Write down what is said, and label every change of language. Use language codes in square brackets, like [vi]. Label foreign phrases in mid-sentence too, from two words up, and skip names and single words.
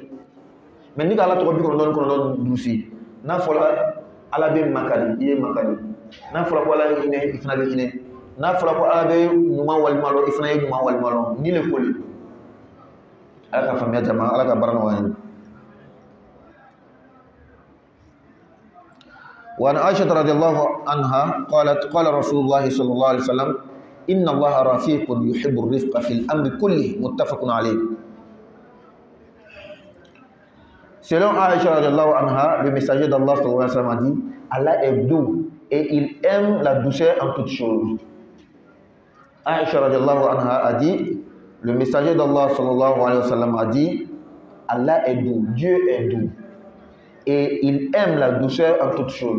[bm] Mais ni ala tɔgɔ 99 durusi n'a fɔra ala bɛ makari i ye makari n'a fɔra ko ala ye hinɛ i fana bɛ hinɛ n'a fɔra ko ala bɛ ɲuman walima lɔ i fana ye ɲuman walima lɔ ni le ko le ala ka faamuya jama ala ka baara nɔgɔya ye. [ar] وعن عائشة رضي الله عنها قالت قال رسول الله صلى الله عليه وسلم إن الله رفيق يحب الرفق في الأمر كله متفق عليه. [fr] Selon Aïcha [ar] رضي الله عنها, [fr] le messager d'Allah [ar] صلى الله عليه وسلم [fr] a dit Allah est doux et il aime la douceur en toutes choses. Aïcha [ar] رضي الله عنها [fr] a dit, le messager d'Allah [ar] صلى الله عليه وسلم [fr] a dit Allah est doux, Dieu est doux et il aime la douceur en toutes choses.